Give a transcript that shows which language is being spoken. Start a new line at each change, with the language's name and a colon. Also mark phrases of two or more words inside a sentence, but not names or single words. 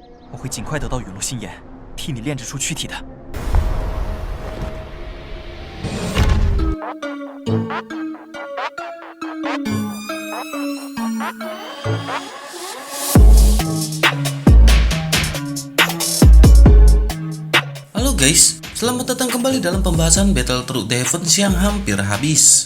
Chinese: 我会尽快得到陨落心炎，替你炼制出躯体的。
Indonesian: Halo guys, selamat datang kembali dalam pembahasan Battle Through Heavens yang hampir habis.